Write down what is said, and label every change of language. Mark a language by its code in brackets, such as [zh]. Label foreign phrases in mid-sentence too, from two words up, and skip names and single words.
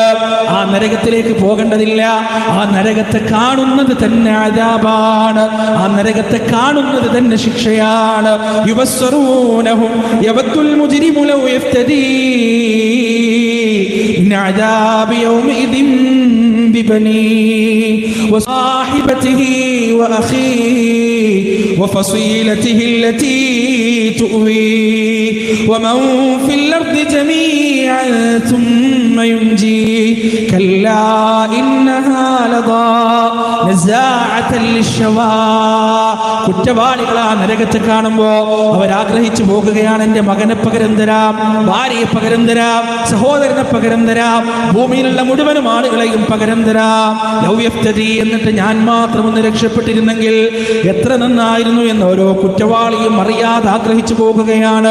[ml] ആ നരകത്തിലേക്ക് പോകേണ്ടതില്ല, ആ നരകത്തെ കാണുന്നത് തന്നെ അദാബാണ്, ആ നരകത്തെ കാണുന്നത് തന്നെ ശിക്ഷയാണ്. [ar] يبصرونهم يود المجرم لو يفتدي من عذاب يومئذ ببنيه وصاحبته وأخيه وفصيلته التي تؤويه ومن في الأرض جميعا ثم ينجيه كلا إنها لظى نزاعة للشوى. [ml] കുറ്റവാളികളാ നരകത്തെ കാണുമ്പോ അവരാഗ്രഹിച്ചു പോകുകയാണ്, എന്റെ മകനെ പകരം തരാം, ഭാര്യയെ പകരം തരാം, സഹോദരനെ പകരം തരാം, ഭൂമിയിലുള്ള മുഴുവനും ആളുകളെയും പകരം തരാം. എന്നിട്ട് ഞാൻ മാത്രം ഒന്ന് രക്ഷപ്പെട്ടിരുന്നെങ്കിൽ എത്ര നന്നായിരുന്നു എന്ന് ഓരോ കുറ്റവാളിയും അറിയാതെ ആഗ്രഹിച്ചു പോകുകയാണ്.